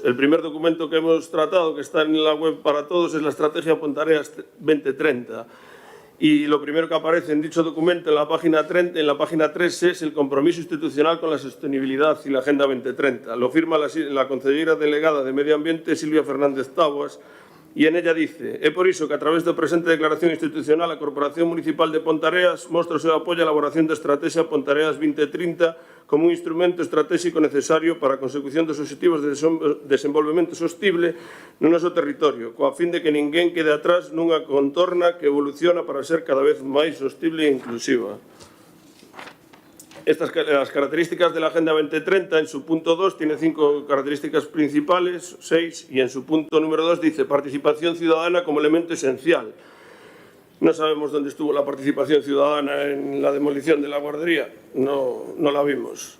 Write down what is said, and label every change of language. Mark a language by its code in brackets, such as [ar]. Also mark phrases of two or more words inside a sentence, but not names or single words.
[es] El primer documento que hemos tratado, que está en la web para todos, es la Estrategia Pontareas 2030. Y lo primero que aparece en dicho documento en la página 3 es el compromiso institucional con la sostenibilidad y la Agenda 2030. Lo firma la consellera delegada de Medio Ambiente, Silvia Fernández Taboas, y en ella dice: [gl] é por iso que a través da presente declaración institucional a Corporación Municipal de Pontareas mostra o seu apoio á elaboración da Estrategia Pontareas 2030 como un instrumento estratégico necesario para a consecución dos obxectivos de desenvolvemento sostible no noso territorio, coa fin de que ninguén quede atrás nunha contorna que evoluciona para ser cada vez máis sostible e inclusiva. [es] Las características de la Agenda 2030, en su punto 2, tiene 5 características principales, 6, y en su punto número 2 dice participación ciudadana como elemento esencial. No sabemos dónde estuvo la participación ciudadana en la demolición de la guardería, no la vimos.